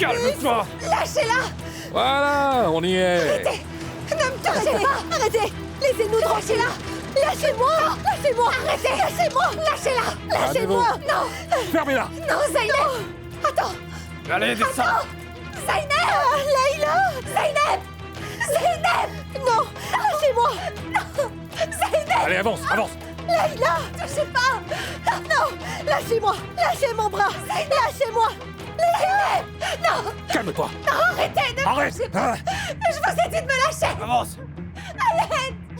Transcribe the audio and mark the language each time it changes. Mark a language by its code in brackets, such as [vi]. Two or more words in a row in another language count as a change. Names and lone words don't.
[fr] Calme-toi. Lâchez-la! Voilà, on y est. Arrêtez! Ne me touchez pas! Arrêtez! Laissez-nous tranquille! Lâchez-la! Lâchez-moi! Lâchez-moi! Arrêtez! Lâchez-moi! Lâchez-la! Lâchez-moi! Non! Fermez-la. Non, Zeynep! Attends! Allez, descends. Attends! Zeynep! Layla! Zeynep! Zeynep! Non! Lâchez-moi! Non! Zeynep! Allez, avance, avance. Layla! Touchez pas! Non! Lâchez-moi! Lâchez mon bras! Lâchez-moi! Zeynep! Non! Calme-toi. Non, arrêtez! Ne me Arrête. touchez pas! Je vous ai dit de me lâcher! Avance. À l'aide!